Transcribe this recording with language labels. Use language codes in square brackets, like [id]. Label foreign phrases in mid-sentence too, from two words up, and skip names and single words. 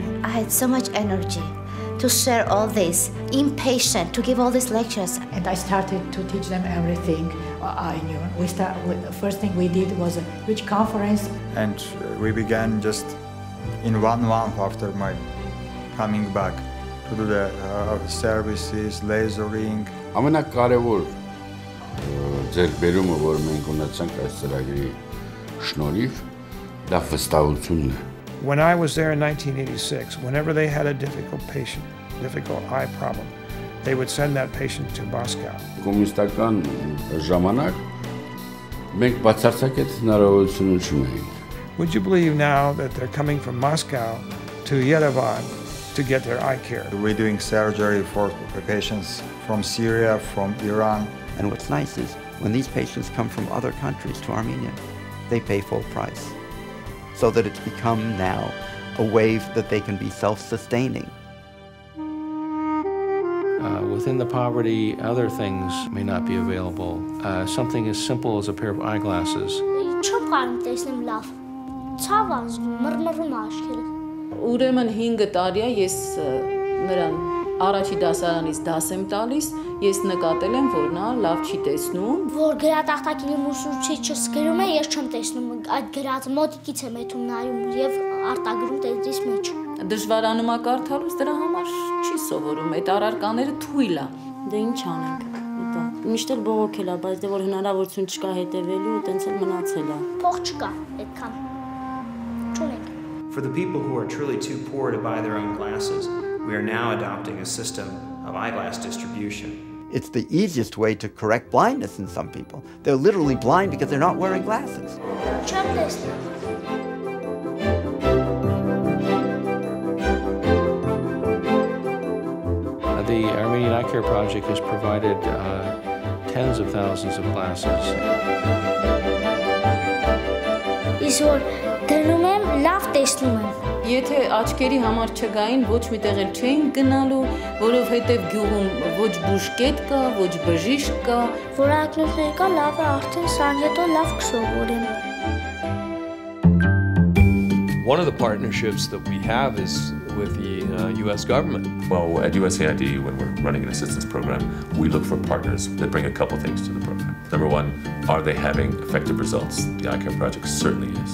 [en] I had so much energy to share all this, impatient to give all these lectures. And I started to teach them everything I knew. The first thing we did was a huge conference. And we began just in 1 month after my coming back to do the services, lasering. [hy] Ամենակարևոր ձեռքբերումը, որ մենք ունեցանք այս ծրագրի շնորհիվ, դա վստահությունն է. [en] When I was there in 1986, whenever they had a difficult eye problem, they would send that patient to Moscow. [hy] Կոմունիստական ժամանակ մենք բացարձակ այդ հնարավորությունը չունեինք. [en] Would you believe now that they're coming from Moscow to Yerevan to get their eye care? We're doing surgery for patients from Syria, from Iran. And what's nice is when these patients come from other countries to Armenia, they pay full price, so that it's become now a way that they can be self-sustaining. Within the poverty, other things may not be available. Something as simple as a pair of eyeglasses. [hy] Ուրեմն 5 տարի է ես նրան առաջի դասարանից դաս եմ տալիս, ես նկատել եմ, որ նա լավ չի տեսնում։ Որ գրատախտակին ուսուցիչը սկրում է, ես չեմ տեսնում, այդ գրածը մոտիկից եմ էթում նայում եւ արտագրում տեքստից մեջ։ Դժվարանում է կարդալուց, դրա համար չի սովորում, այդ առարկաները թույլ է։ Դե ինչ անենք։ Դա միշտ էլ բողոքել է, բայց դե որ հնարավորություն չկա հետևելու, տենց էլ մնացել է։ Փող չկա այդքան։ Չունենք։ [en] For the people who are truly too poor to buy their own glasses, we are now adopting a system of eyeglass distribution. It's the easiest way to correct blindness in some people. They're literally blind because they're not wearing glasses. The Armenian Eye Care Project has provided tens of thousands of glasses. [hy] Եթե աչքերի համար չգային, ոչ միտեղ էլ չէին գնալու, որովհետև գյուղում ոչ բուժկետ կա, ոչ բժիշկ կա։ Որակնոցներ կա, լավ է արդեն սան հետո լավ կսովորեմ։ [en] One of the partnerships that we have is with the U.S. government. Well, at USAID, when we're running an assistance program, we look for partners that bring a couple things to the program. Number one, are they having effective results? The Eye Care Project certainly is.